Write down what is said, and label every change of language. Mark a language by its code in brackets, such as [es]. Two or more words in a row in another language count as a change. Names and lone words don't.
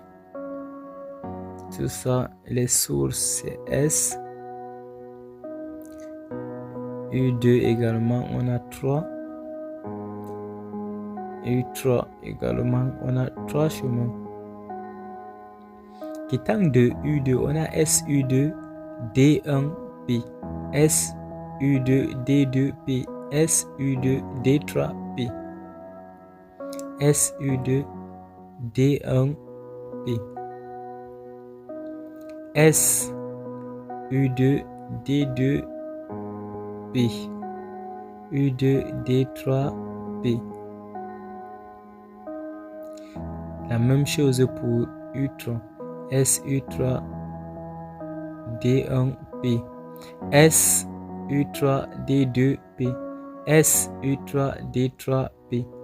[fr] Tout ça, les sources, c'est S. U2 également, on a 3. U3 également, on a 3 chemins. Quittant de U2, on a SU2, D1, P. SU2, D2, P. SU2, D3, P. SU2, D1, P. SU2, D2, P. U2, D3, P. La même chose pour U3. SU3, D1, P. SU3, D2, P. SU3, D3, P.